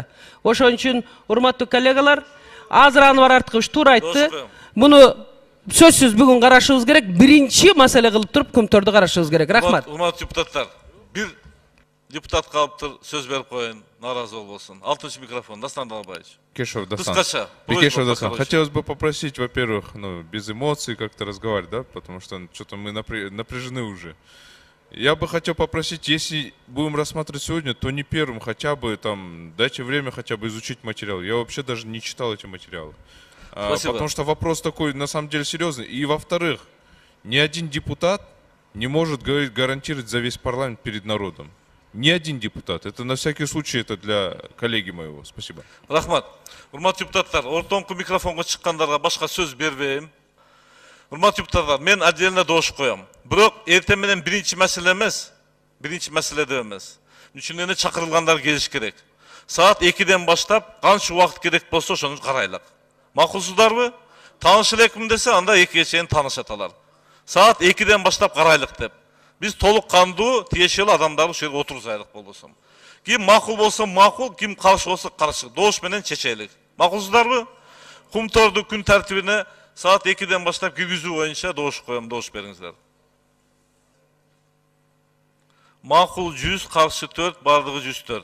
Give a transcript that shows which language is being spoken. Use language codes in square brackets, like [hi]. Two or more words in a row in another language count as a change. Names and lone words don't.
[ky] Ошон үчүн, урматтуу коллегалар, азыр Анвар Арткыч туура айтты. Муну сөзсүз бүгүн карашыбыз керек, биринчи маселе кылып туруп Кумторду карашыбыз керек. Рахмат. Урматтуу депутаттар, бир депутат калыптыр, сөз берип коюн, наразы болбосун. 6-чы микрофон, Дастан Далбаевич. Кешев Дастан. Кыскача. Кешев Дастан. [ru] Хотелось бы попросить, во-первых, без эмоций как-то разговаривать, да, потому что что-то мы напряжены уже. Я бы хотел попросить, если будем рассматривать сегодня, то не первым, хотя бы там, дайте время хотя бы изучить материал. Я вообще даже не читал эти материалы. Потому что вопрос такой, на самом деле, серьезный. И во-вторых, ни один депутат не может гарантировать за весь парламент перед народом. Ни один депутат. Это на всякий случай, это для коллеги моего. Спасибо. Рахмат. [ky] Урматтуу депутаттар, ортоңку микрофонго чыккандарга башка сөз бербейм. Урматтуу депутаттар, мен отдельно добуш коем. Бирок эртең менен биринчи маселе эмес, биринчи маселеде эмес. Үчүн эле чакырылгандар келиш керек. Саат 2-ден баштап канча убакыт керек болсо ошону карайлык. Макулсуздарбы? Тааныш элекмин десе, анда 2-ге чейин таанышат алар. Саат 2-ден баштап карайлык деп. Biz толық кандуу тиешелүү адамдарды ушул жерге отургузайлык болбосо. Ким макул болсо макул, ким каршы болсо каршы. Добуш менен чечелик. Макулсуздарбы? Кумторду күн тартибине саат 2-ден баштап киргизүү боюнча добуш коем, добуш бериңиздер. Макул 100, каршы 4, бардыгы 104.